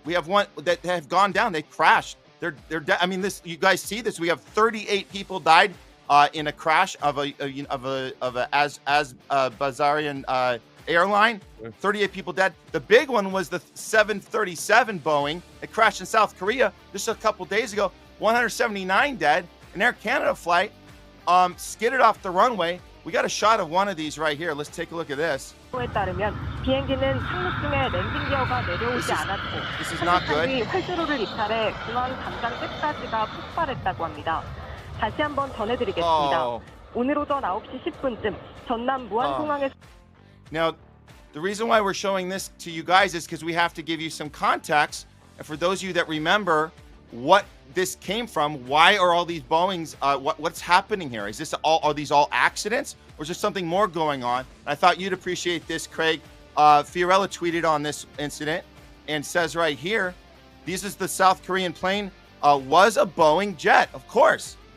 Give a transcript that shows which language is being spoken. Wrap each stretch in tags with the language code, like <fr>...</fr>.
<en>We have one that have gone down. They crashed. I mean, this, you guys see this. We have 38 people died in a crash of a Bazarian airline. 38 people dead. The big one was the 737 Boeing. It crashed in South Korea just a couple days ago. 179 dead. An Air Canada flight skidded off the runway. We got a shot of one of these right here. Let's take a look at this.</en> <ko>에 따르면 비행기는 착륙 중에 랜딩 기어가 내려오지 않았고</ko> <en>This is not good.</en> <ko>착륙이 활주로를 이탈해 중앙 담장 끝까지가 폭발했다고 합니다. 다시 한번 전해드리겠습니다. 오늘 오전 9시 10분쯤 전남 무안공항에서</ko> <en>Now, the reason why we're showing this to you guys is because we have to give you some context. And for those of you that remember what this came from, why are all these Boeings, what's happening here? Is this are these all accidents, or is there something more going on? I thought you'd appreciate this, Craig. Fiorella tweeted on this incident and says right here, this is the South Korean plane, was a Boeing jet, of course.</en>